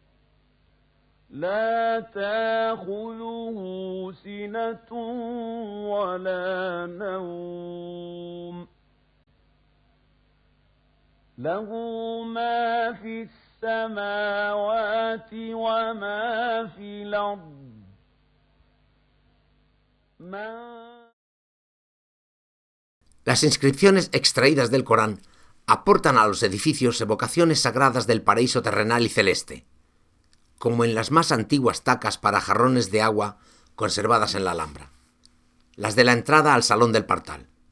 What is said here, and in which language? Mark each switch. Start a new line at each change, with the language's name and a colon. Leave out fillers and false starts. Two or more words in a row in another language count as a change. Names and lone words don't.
Arabic: لا تأخذه سنة ولا نوم له ما في السماوات وما في الأرض
Spanish: Las inscripciones extraídas del Corán aportan a los edificios evocaciones sagradas del paraíso terrenal y celeste, como en las más antiguas tacas para jarrones de agua conservadas en la Alhambra, las de la entrada al Salón del Partal.